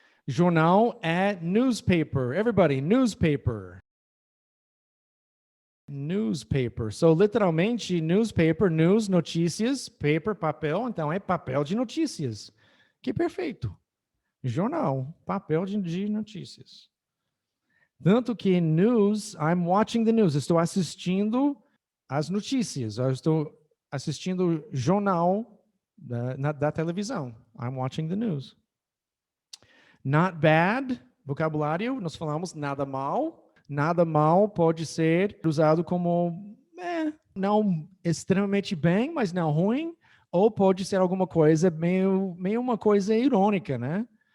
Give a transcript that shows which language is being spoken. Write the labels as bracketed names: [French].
[Portuguese] Jornal é newspaper. Everybody, newspaper. Newspaper. So, literalmente, newspaper, news, notícias, paper, papel. Então, é papel de notícias. Que perfeito. Jornal, papel de notícias. Tanto que [English] news, I'm watching the news. [Portuguese] Estou assistindo as notícias. Eu estou assistindo jornal da televisão. [English] I'm watching the news. Not bad, [Portuguese] vocabulário, nós falamos nada mal. Nada mal pode ser usado como não extremamente bem, mas não ruim, ou pode ser alguma coisa meio uma coisa irônica, né?